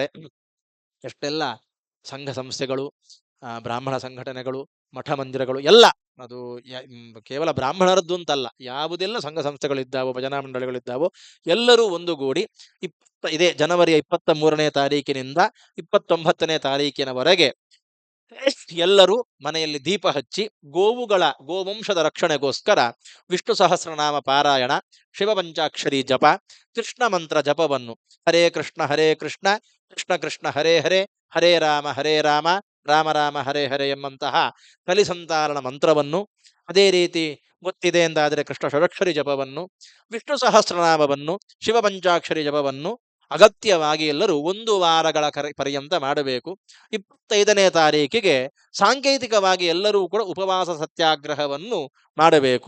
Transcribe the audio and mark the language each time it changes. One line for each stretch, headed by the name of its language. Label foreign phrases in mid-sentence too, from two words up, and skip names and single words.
Kannada: ಎಷ್ಟೆಲ್ಲ ಸಂಘ ಸಂಸ್ಥೆಗಳು, ಬ್ರಾಹ್ಮಣ ಸಂಘಟನೆಗಳು, ಮಠ ಮಂದಿರಗಳು ಎಲ್ಲ, ಅದು ಕೇವಲ ಬ್ರಾಹ್ಮಣರದ್ದು ಅಂತಲ್ಲ, ಯಾವುದೆಲ್ಲ ಸಂಘ ಸಂಸ್ಥೆಗಳಿದ್ದಾವೋ, ಭಜನಾ ಮಂಡಳಿಗಳಿದ್ದಾವೋ ಎಲ್ಲರೂ ಒಂದುಗೂಡಿ ಇದೇ ಜನವರಿಯ 23ನೇ ತಾರೀಕಿನಿಂದ 29ನೇ ತಾರೀಕಿನವರೆಗೆ ಎಲ್ಲರೂ ಮನೆಯಲ್ಲಿ ದೀಪ ಹಚ್ಚಿ ಗೋವಂಶದ ರಕ್ಷಣೆಗೋಸ್ಕರ ವಿಷ್ಣು ಸಹಸ್ರನಾಮ ಪಾರಾಯಣ, ಶಿವಪಂಚಾಕ್ಷರಿ ಜಪ, ಕೃಷ್ಣ ಮಂತ್ರ ಜಪವನ್ನು ಹರೇ ಕೃಷ್ಣ ಕೃಷ್ಣ ಕೃಷ್ಣ ಹರೇ ಹರೇ, ಹರೇ ರಾಮ ರಾಮ ರಾಮ ಹರೇ ಹರೇ ಎಂಬಂತಹ ಕಲಿಸಂತಾರಣ ಮಂತ್ರವನ್ನು, ಅದೇ ರೀತಿ ಗೊತ್ತಿದೆ ಎಂದಾದರೆ ಕೃಷ್ಣ ಷಡಕ್ಷರಿ ಜಪವನ್ನು, ವಿಷ್ಣು ಸಹಸ್ರನಾಮವನ್ನು, ಶಿವಪಂಚಾಕ್ಷರಿ ಜಪವನ್ನು ಅಗತ್ಯವಾಗಿ ಎಲ್ಲರೂ 1 ವಾರಗಳ ಪರ್ಯಂತ ಮಾಡಬೇಕು. 25ನೇ ತಾರೀಕಿಗೆ ಸಾಂಕೇತಿಕವಾಗಿ ಎಲ್ಲರೂ ಕೂಡ ಉಪವಾಸ ಸತ್ಯಾಗ್ರಹವನ್ನು ಮಾಡಬೇಕು.